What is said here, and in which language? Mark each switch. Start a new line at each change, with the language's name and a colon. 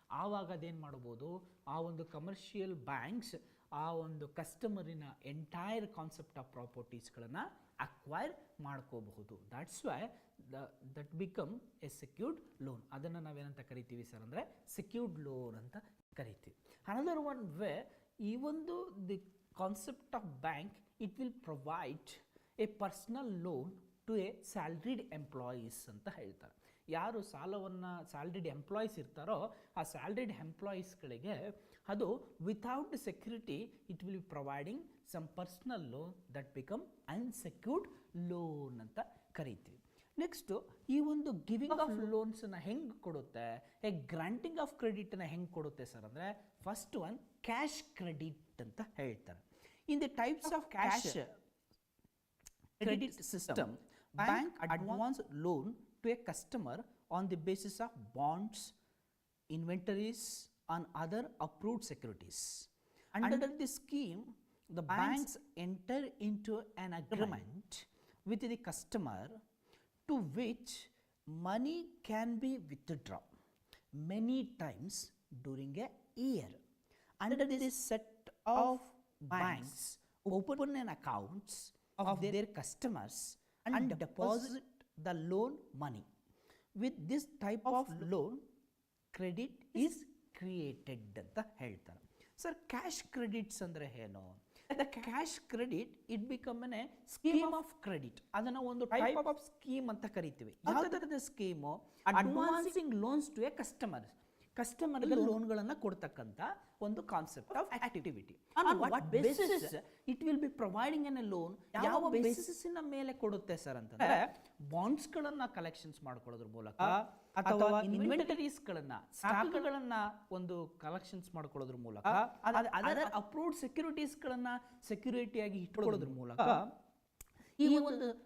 Kannada: ಆವಾಗ ಅದೇನು ಮಾಡ್ಬೋದು, ಆ ಒಂದು ಕಮರ್ಷಿಯಲ್ ಬ್ಯಾಂಕ್ಸ್ ಆ ಒಂದು ಕಸ್ಟಮರಿನ ಎಂಟೈರ್ ಕಾನ್ಸೆಪ್ಟ್ ಆಫ್ ಪ್ರಾಪರ್ಟೀಸ್ಗಳನ್ನು ಅಕ್ವೈರ್ ಮಾಡ್ಕೋಬಹುದು.
English: That's why that become a secured loan.
Kannada: ಅದನ್ನು ನಾವೇನಂತ ಕರಿತೀವಿ ಸರ್ ಅಂದರೆ ಸೆಕ್ಯೂರ್ಡ್ ಲೋನ್ ಅಂತ ಕರಿತೀವಿ.
English: another one way
Kannada: ಈ ಒಂದು
English: the concept of bank, it will provide a personal loan to a salaried employees
Kannada: ಅಂತ ಹೇಳ್ತಾರೆ. ಯಾರು ಸ್ಯಾಲರಿಡ್ ಎಂಪ್ಲಾಯೀಸ್ ಇರ್ತಾರೋ ಆ ಸ್ಯಾಲರಿಡ್ ಎಂಪ್ಲಾಯೀಸ್ಗಳಿಗೆ ಅದು
English: without security it will be providing some personal loan that become unsecured loan
Kannada: ಅಂತ ಕರಿತೀವಿ. ನೆಕ್ಸ್ಟು ಈ ಒಂದು ಗಿವಿಂಗ್ ಆಫ್ ಲೋನ್ಸನ್ನು ಹೆಂಗೆ ಕೊಡುತ್ತೆ, ಎ ಗ್ರಾಂಟಿಂಗ್ ಆಫ್ ಕ್ರೆಡಿಟನ್ನು ಹೆಂಗೆ ಕೊಡುತ್ತೆ ಸರ್ ಅಂದರೆ ಫಸ್ಟ್ ಒನ್ ಕ್ಯಾಶ್ ಕ್ರೆಡಿಟ್ ಅಂತ ಹೇಳ್ತಾರೆ.
English: In the types of cash credit system, bank advance loan to a customer on the basis of bonds, inventories on other approved securities. Under the scheme the banks enter into an agreement with the customer to which money can be withdrawn many times during a year. Under this set of banks open an accounts of their customers and deposit the loan money. With this type of loan, credit is created
Kannada: ಅಂತ ಹೇಳ್ತಾರೆ. Sir cash credits ಅಂದರೆ ಏನು?
English: The cash credit it become a scheme of credit.
Kannada: ಅದನ್ನ ಒಂದು type of scheme ಅಂತ ಕರಿತೀವಿ. ಯಾವುದರದ scheme? Advancing loans to A ಕಸ್ಟಮರ್ಗೆ ಲೋನ್ಗಳನ್ನು ಕೊಡ್ತಕ್ಕಂಥ ಒಂದು concept of activity.
English: On what basis it will be providing an a loan?
Kannada: ಯಾವ ಬೇಸಿಸ್ಸಿನ ಮೇಲೆ ಕೊಡುತ್ತೆ ಸರ್ ಅಂತಂದ್ರೆ ಬಾಂಡ್ಸ್ಗಳನ್ನು ಕಲೆಕ್ಷನ್ಸ್ ಮಾಡ್ಕೊಳ್ಳೋದ್ರ ಮೂಲಕ ಅಥವಾ ಇನ್ವೆಂಟರೀಸ್ಗಳನ್ನು ಸ್ಟಾಕ್ಗಳನ್ನು ಒಂದು ಕಲೆಕ್ಷನ್ಸ್ ಮಾಡ್ಕೊಳ್ಳೋದ್ರ ಮೂಲಕ ಅದರ್ ಅಪ್ರೂವ್ಡ್ ಸೆಕ್ಯೂರಿಟೀಸ್ಗಳನ್ನು ಸೆಕ್ಯೂರಿಟಿಯಾಗಿ ಇಟ್ಕೊಳ್ಳೋದ್ರ ಮೂಲಕ ಈ ಒಂದು